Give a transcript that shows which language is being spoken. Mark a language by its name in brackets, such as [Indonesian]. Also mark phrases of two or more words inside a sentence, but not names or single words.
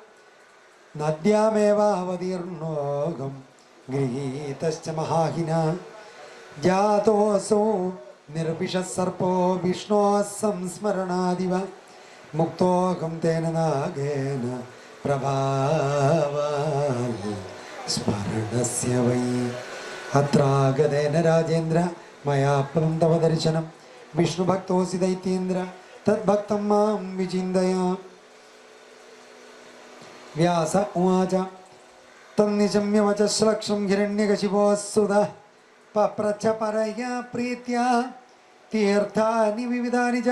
[Sanskrit] नद्यामेवावतीर्णोऽहं गृहीतश्च महाहिना जातोऽसौ निर्विशः सर्पो विष्णोः संस्मरणादिव मुक्तोऽहं तेन नागेन प्रभावात् स्मरणस्य वै अत्रागतेन राजेन्द्र मया तव दर्शनं विष्णुभक्तोऽसि दैत्येन्द्र तद्भक्तं मां विचिन्तय. व्यास उवाच तन्निशम्य वचश्लक्षं हिरण्यकशिपोस्सुत पप्रच्छ परया प्रीत्या तीर्थानि विविधानि च.